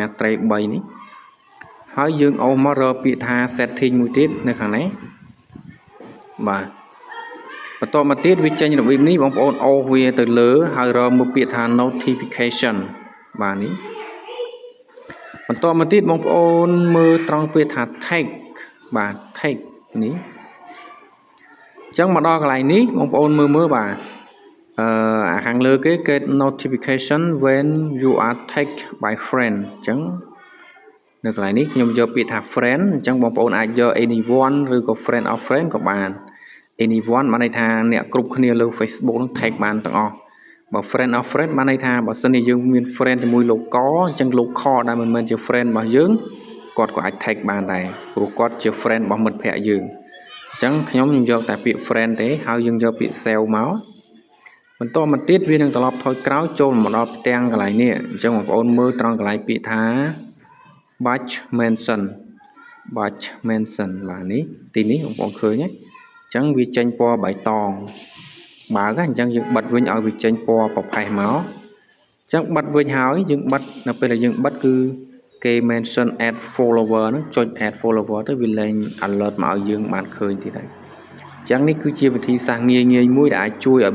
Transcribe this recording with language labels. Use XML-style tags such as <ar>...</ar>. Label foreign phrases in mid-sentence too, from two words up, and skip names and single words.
<km>ត្រី3នេះហើយយើងអូសមករកពាក្យថា setting មួយទៀតនៅខាងនេះបាទបន្តមកទៀតវាចេញរបៀបនេះបងប្អូនអូសវាទៅលើហើយរកមើលពាក្យថា notification បាទនេះបន្តមកទៀតបងប្អូនមើ លត្រង់ពាក្យថា tag បាទ tag នេះអញ្ចឹងមកដល់កន្លែងនេះបងប្អូនមើលបាទអាខាងលើគេ</km> <en>get notification when you are tagged by friend</en> <km>អញ្ចឹងនៅកន្លែងនេះខ្ញុំយក ពាក្យថា friend អញ្ចឹងបងប្អូនអាចយក anyone ឬក៏</km> <en>friend of friend</en> <km>ក៏បាន anyone បានន័យថាអ្នកគ្រប់គ្នាលើ Facebook នឹង tag បានទាំងអស់បើ</km> <en>friend of friend</en> <km>បានន័យថាបើសិនជាយើងមាន friend ជាមួយលោកកអញ្ចឹងលោកខដែលមិនមែនជា friend របស់យើងគាត់ក៏អាច tag បានដែរព្រោះគាត់ជា friend របស់មិត្តភ័ក្តិយើងអញ្ចឹងខ្ញុំយកតែពាក្យ friend ទេហើយយើងយកពាក្យ save មកបន្តមកទៀតវានឹងត្រឡប់ថយក្រោយចូលមកដល់ផ្ទាំងកន្លែងនេះអញ្ចឹងបងប្អូនមើលត្រង់កន្លែងពាក្យថា</km> <en>batch mention</en> <km>បាទនេះទីនេះបងប្អូនឃើញទេអញ្ចឹងវាចេញពណ៌បៃតងបើកអញ្ចឹងយើងបិទវិញឲ្យវាចេញពណ៌ប្រផេះមកអញ្ចឹងបិទវិញហើយយើងបិទនៅពេលដែលយើងបិទគឺគេ</km> <en>mention add follower</en> <km>ហ្នឹងចុច</km> <en>add follower</en> <km>ទៅវាលែង alert មកឲ្យយើងបានឃើញទៀតហើយអញ្ចឹងនេះគឺជាវិធីសាស្ត្រងាយមួយដែលអាចជួយឲ្យ</km>